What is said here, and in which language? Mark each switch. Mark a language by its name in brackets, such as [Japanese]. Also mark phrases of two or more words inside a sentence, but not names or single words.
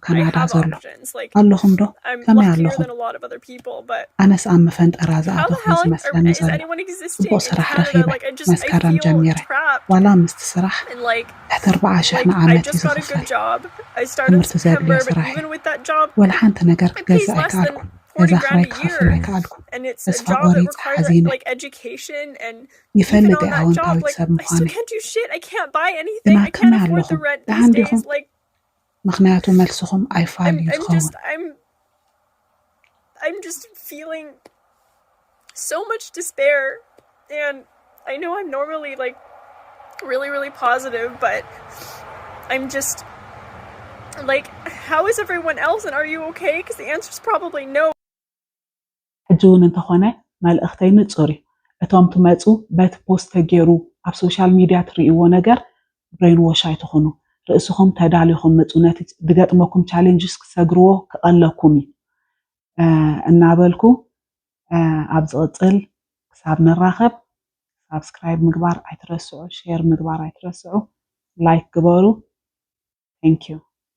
[Tigrinya] ካናዳ ዘሎ ኣለኹም ዶ ከመይ ኣለኹም ኣነስ ኣብ መፈንጠራ ዝኣተኹ ዝመስለኒ ዘሎ ፅቡቕ ስራሕ ረኺበ መስከረም ጀሚረ ዋላ ምስቲ ስራሕ ትሕቲ 4,000 ንዓመት እዩ ዝኽፈል ትምህርቲ ዘድልዮ ስራሕ እዩ ወላ ሓንቲ ነገር ክገዝእ ኣይከኣልኩ ገዛ ክራይ ክኸፍል ኣይከኣልኩ ተስፋ ቆሪፅ ሓዚነ ይፈልጥ ኣወንታዊት ሰብ ምዃነ ግና ከመይ ኣለኹም ደሓን ዲኹም ምክንያቱ መልስኹም ኣይፋል እዩ ዝኸውን [English] I'm just feeling so much despair and I know I'm normally like really positive but I'm just like how is everyone else and are you okay because the answer is probably no [Tigrinya] ሕጂ እውን እንተኾነ መልእኽተይ ንጹር እዩ እቶም ትመፁ በቲ ፖስት ተገይሩ ኣብ [English] social media [Tigrinya] ትርእይዎ ነገር [English] brain wash [Tigrinya] ኣይትኹኑ ርእስኹም ተዳልይኹም መፁ ነቲ ዝገጥመኩም ቻሌንጅስ ክሰግርዎ ክቐለኩም እዩ እናበልኩ ኣብ ዝቕፅል ክሳብ ንራኸብ ሳብስክራይብ ምግባር ኣይትረስዑ ሼር ምግባር ኣይትረስዑ ላይክ ግበሩ [English] thank you